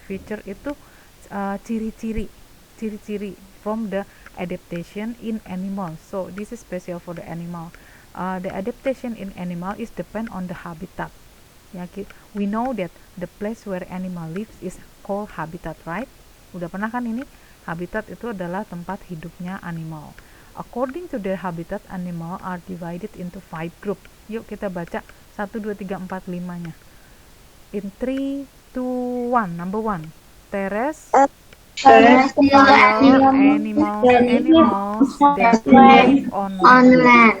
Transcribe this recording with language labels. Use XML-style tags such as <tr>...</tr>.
<en>Feature</en> <id>itu ciri-ciri</id> <en>from the adaptation in animal. So this is special for the animal. The adaptation in animal is depend on the habitat. Ya, we know that the place where animal lives is called habitat, right?</en> <id>Udah pernah kan ini? Habitat itu adalah tempat hidupnya animal.</id> <en>According to their habitat, animal are divided into 5 group.</en> <id>Yuk kita baca 1, 2, 3, 4, 5-nya.</id> <en>In 3, 2, 1. Number 1. Terrestrial animals that live on land.</en>